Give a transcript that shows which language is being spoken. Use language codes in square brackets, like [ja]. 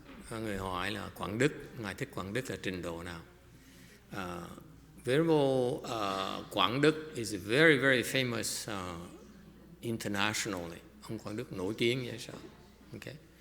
[vi] Có người hỏi là Quảng Đức, Ngài Thích Quảng Đức là trình độ nào? [en] Venerable Quảng Đức is very, very famous internationally. [vi] Ông Quảng Đức nổi tiếng vậy sao? Okay.